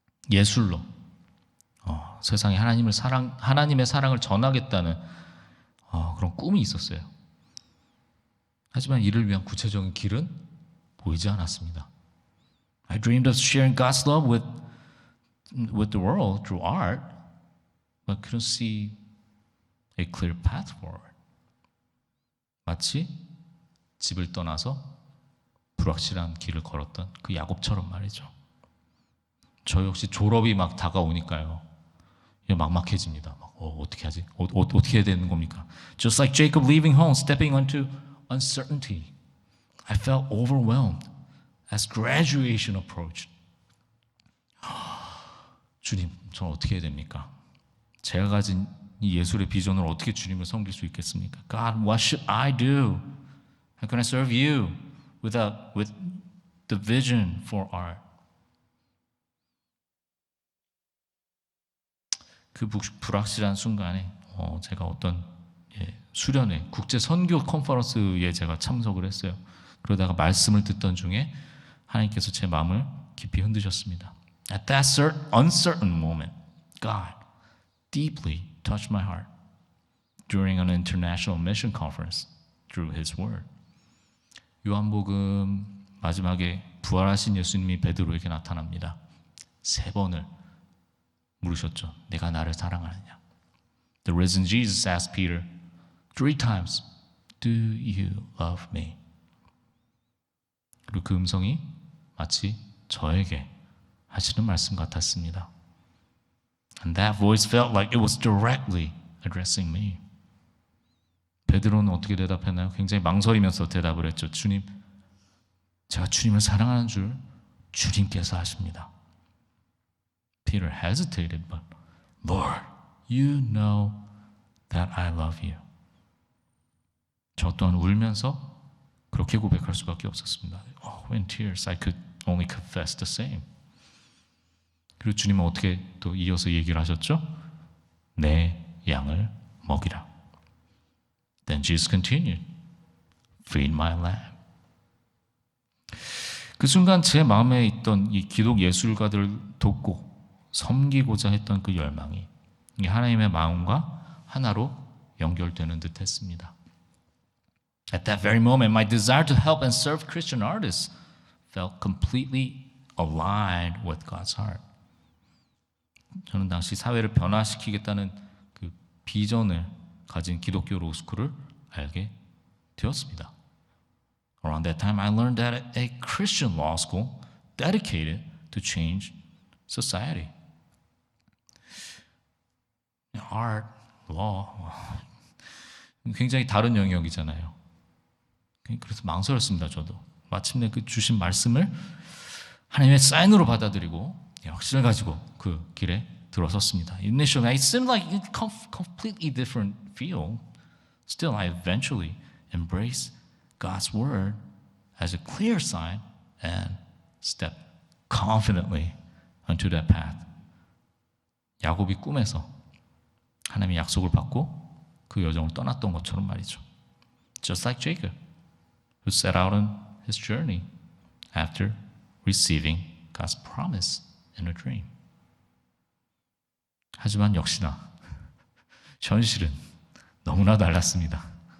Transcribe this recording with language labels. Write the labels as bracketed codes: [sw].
[ko] 예술로 세상에 하나님의 사랑을 전하겠다는 그런 꿈이 있었어요. 하지만 이를 위한 구체적인 길은 보이지 않았습니다. [en] I dreamed of sharing God's love with the world through art, but couldn't see a clear path forward. [ko] 마치 집을 떠나서 불확실한 길을 걸었던 그 야곱처럼 말이죠. 저 역시 졸업이 막 다가오니까요. 막막해집니다. 어떻게 하지? 어떻게 해야 되는 겁니까? [en] Just like Jacob leaving home, stepping onto uncertainty, I felt overwhelmed as graduation approached. [ko] 주님, 저는 어떻게 해야 됩니까? 제가 가진 이 예술의 비전을 어떻게 주님을 섬길 수 있겠습니까? [en] God, what should I do? How can I serve you with the vision for art? [ko] 그 불확실한 순간에 제가 어떤 수련회, 국제 선교 컨퍼런스에 제가 참석을 했어요. 그러다가 말씀을 듣던 중에 하나님께서 제 마음을 깊이 흔드셨습니다. [en] At that uncertain moment, God deeply touched my heart during an international mission conference through His Word. [ko] 요한복음 마지막에 부활하신 예수님이 베드로에게 나타납니다. 3번을 물으셨죠. 내가 나를 사랑하느냐? [en] The risen Jesus asked Peter 3 times, Do you love me? [ko] 그리고 그 음성이 마치 저에게 하시는 말씀 같았습니다. [en] And that voice felt like it was directly addressing me. [ko] 베드로는 어떻게 대답했나요? 굉장히 망설이면서 대답을 했죠. 주님, 제가 주님을 사랑하는 줄 주님께서 아십니다. [en] Peter hesitated, but Lord, you know that I love you. [ko] 저 또한 울면서 그렇게 고백할 수밖에 없었습니다. [en] In tears, I could only confess the same. [ko] 그리고 주님은 어떻게 또 이어서 얘기를 하셨죠? 내 양을 먹이라. [en] Then Jesus continued, feed my lamb. [ko] 그 순간 제 마음에 있던 이 기독 예술가들을 돕고 섬기고자 했던 그 열망이 하나님의 마음과 하나로 연결되는 듯 했습니다. [en] At that very moment, my desire to help and serve Christian artists felt completely aligned with God's heart. [ko] 저는 당시 사회를 변화시키겠다는 그 비전을 가진 기독교 로스쿨을 알게 되었습니다. [en] Around that time, I learned that a Christian law school dedicated to change society. [ko] Art, law, 굉장히 다른 영역이잖아요. 그래서 망설였습니다. 저도 마침내 그 주신 말씀을 하나님의 사인으로 받아들이고 확신을 가지고 그 길에 들어섰습니다. [en] Initially, it seemed like a completely different field. Still, I eventually embraced God's word as a clear sign and stepped confidently onto that path. [ko] 야곱이 꿈에서 하나님의 약속을 받고 그 여정을 떠났던 것처럼 말이죠. [en] Just like Jacob, who set out on his journey after receiving God's promise in a dream. [ko] 하지만 역시나 현실은 너무나 달랐습니다.